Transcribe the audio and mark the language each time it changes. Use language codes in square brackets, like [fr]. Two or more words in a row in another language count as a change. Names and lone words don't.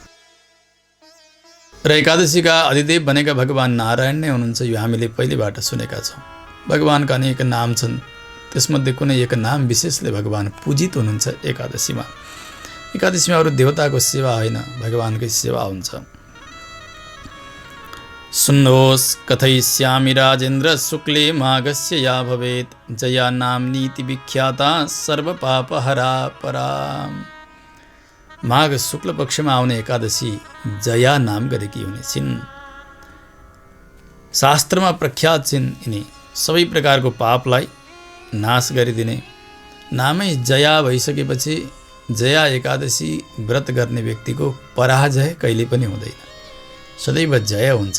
[ne] र एकादशीका अधिदेव बनेका भगवान नारायण नै हुनुहुन्छ। यो हामीले पहिलेबाट सुनेका छौँ। भगवानका अनेक नाम छन्, त्यसमध्ये कुनै एक नाम विशेषले भगवान पूजित हुनुहुन्छ एकादशीमा। एकादशीमा अरू देवताको सेवा होइन, भगवानकै सेवा हुन्छ। सुन्नुहोस्, [sa] कथयिष्यामि राजेन्द्र शुक्ले माघस्य या भवेत् जया नाम्नीति विख्याता सर्वपापहरा परा। [ne] माघ शुक्ल पक्षमा आउने एकादशी जया नाम गरेकी हुनेछिन्। शास्त्रमा प्रख्यात छिन् यिनी। सबै प्रकारको पापलाई नाश गरिदिने। नामै जया भइसकेपछि जया एकादशी व्रत गर्ने व्यक्तिको पराजय कहिले पनि हुँदैन, सदैव जय हुन्छ।